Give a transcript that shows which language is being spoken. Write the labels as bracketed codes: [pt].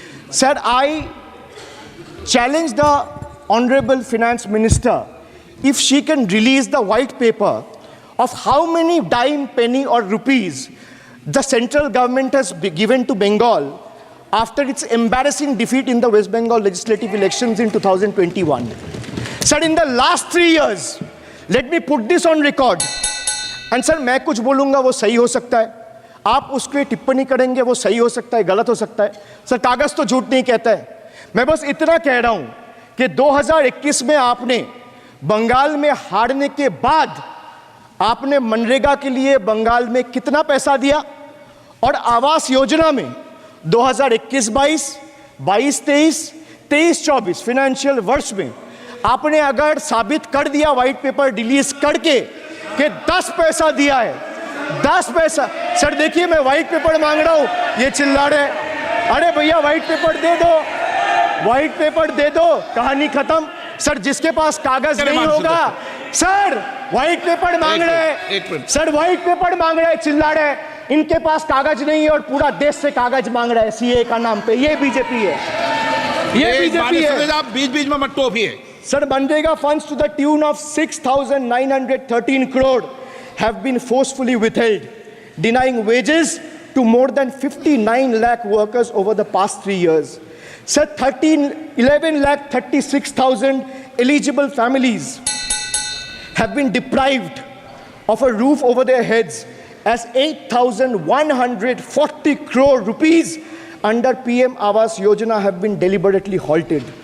[en] Sir, I challenge the Honorable Finance Minister if she can release the white paper of how many dime, penny or rupees the central government has given to Bengal after its embarrassing defeat in the West Bengal legislative elections in 2021. Sir, in the last 3 years, let me put this on record. And sir, [hi] मैं कुछ बोलूँगा वो सही हो सकता है, आप उसके टिप्पणी करेंगे वो सही हो सकता है, गलत हो सकता है. सर, कागज़ तो झूठ नहीं कहता है. मैं बस इतना कह रहा हूँ कि 2021 में आपने बंगाल में हारने के बाद आपने मनरेगा के लिए बंगाल में कितना पैसा दिया और आवास योजना में 2021-22, 22-23, 23-24 फाइनेंशियल वर्ष में आपने अगर साबित कर दिया व्हाइट पेपर रिलीज करके कि 10 पैसा दिया है, 10 पैसा. सर देखिए, मैं व्हाइट पेपर मांग रहा हूं, ये चिल्ला रहे. अरे भैया व्हाइट पेपर दे दो, व्हाइट पेपर दे दो, कहानी खत्म. सर जिसके पास कागज नहीं होगा, सर व्हाइट पेपर मांग रहे हैं, सर व्हाइट पेपर मांग रहे हैं, चिल्ला रहे हैं. इनके पास कागज नहीं है और पूरा देश से कागज मांग रहा है सीए का नाम पे. ये बीजेपी है, ये बीजेपी है. आप बीच बीच में मत टोकिए. [en] Sir, Manrega funds to the tune of 6,913 crore have been forcefully withheld, denying wages to more than 59 lakh workers over the past 3 years. Sir, 11 lakh 36,000 eligible families have been deprived of a roof over their heads as 8,140 crore rupees under PM Awas Yojana have been deliberately halted.